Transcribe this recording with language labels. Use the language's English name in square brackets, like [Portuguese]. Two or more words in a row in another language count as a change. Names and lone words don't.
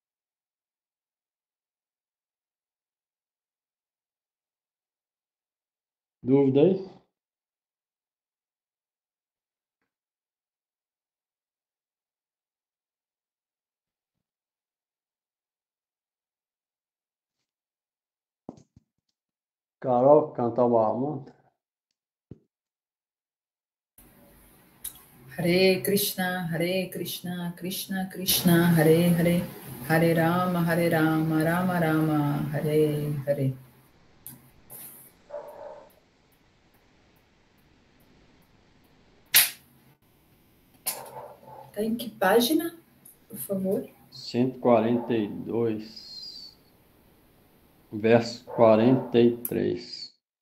[Portuguese] Dúvida aí? Carol, cantar o Mahamudra? [Sanskrit] हरे कृष्ण कृष्ण कृष्ण हरे हरे हरे राम राम राम हरे हरे. [Portuguese] Está em que página, por favor? 142, verso 43.